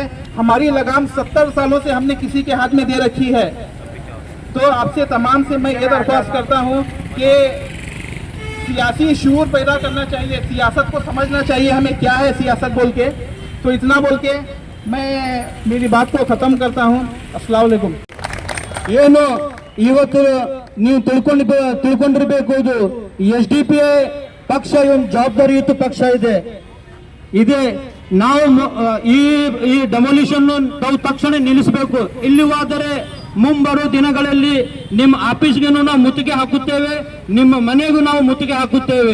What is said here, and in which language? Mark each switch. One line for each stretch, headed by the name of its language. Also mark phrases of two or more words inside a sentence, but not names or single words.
Hindi: हमारी लगाम 70 सालों से हमने किसी के हाथ में दे रखी है। तो आपसे तमाम से मैं ये दरख्वास्त करता हूँ कि सियासी शूर पैदा करना चाहिए, सियासत को समझना चाहिए हमें क्या है सियासत बोल के। तो इतना बोल के मैं मेरी बात को खत्म करता हूँ।
Arabic: السلام عليكم.
Kannada: ಏನು ಇವತ್ತು ನೀವು ತಿಳ್ಕೊಂಡಿರಬೇಕು, ಇದು ಎಸ್ಡಿಪಿಐ ಪಕ್ಷ ಒಂದು ಜವಾಬ್ದಾರಿಯುತ ಪಕ್ಷ ಇದೆ ನಾವು ಈ ಡೆಮೊಲಿಷನ್ ತಾವು ತಕ್ಷಣ ನಿಲ್ಲಿಸಬೇಕು. ಇಲ್ಲಿವಾದರೆ ಮುಂಬರುವ ದಿನಗಳಲ್ಲಿ ನಿಮ್ಮ ಆಫೀಸ್ಗೆ ನಾವು ಮುತ್ತಿಗೆ ಹಾಕುತ್ತೇವೆ, ನಿಮ್ಮ ಮನೆಗೂ ನಾವು ಮುತ್ತಿಗೆ ಹಾಕುತ್ತೇವೆ.